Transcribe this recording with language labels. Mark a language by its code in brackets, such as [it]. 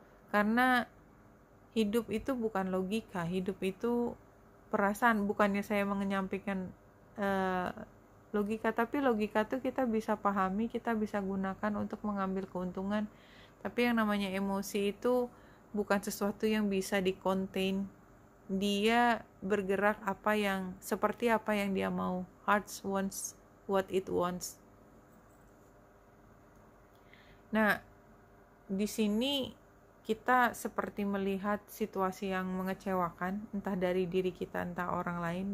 [id] Karena hidup itu bukan logika, hidup itu perasaan. Bukannya saya menyampaikan logika, tapi logika tuh kita bisa pahami, kita bisa gunakan untuk mengambil keuntungan. Tapi yang namanya emosi itu bukan sesuatu yang bisa di-contain. Dia bergerak seperti apa yang dia mau. [en] Heart wants what it wants. [id] Nah, di sini kita seperti melihat situasi yang mengecewakan, entah dari diri kita, entah orang lain.